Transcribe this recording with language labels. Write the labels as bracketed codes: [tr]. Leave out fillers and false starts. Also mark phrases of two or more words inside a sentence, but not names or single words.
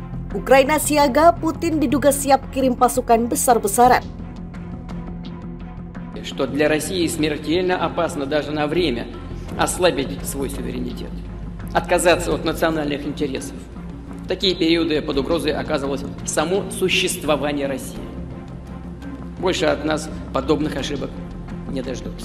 [id] Ukraina siaga, Putin diduga siap kirim pasukan besar-besaran. [ru] Что для России смертельно опасно даже на время ослабить свой суверенитет, отказаться от национальных интересов. В такие периоды под угрозой оказывалось само существование России. Больше от нас подобных ошибок не дождутся.